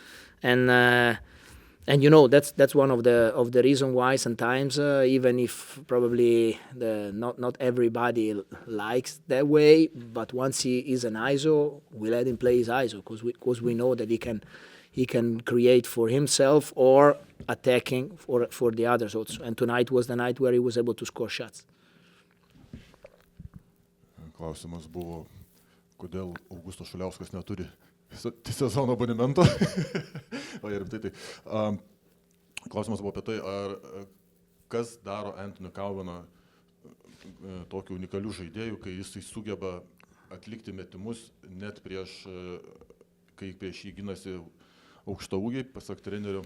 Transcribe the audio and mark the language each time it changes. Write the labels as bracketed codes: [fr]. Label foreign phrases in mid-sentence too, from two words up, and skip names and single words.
[en] And that's one of the reason why sometimes even if probably not everybody likes that way, but once he is an ISO, we let him play his ISO because we know that he can create for himself or attacking for the others also. And tonight was the night where he was able to score shots. [lt] Klausimas buvo, kodėl Augustas Šuliauskas neturi sezono abonemento. O ir tai. Klausimas buvo apie tai, kas daro Anthony Cowaną tokiu unikaliu žaidėju, kai jisai sugeba atlikti metimus net kai prieš jį ginasi aukštaūgiai, pasak trenerio.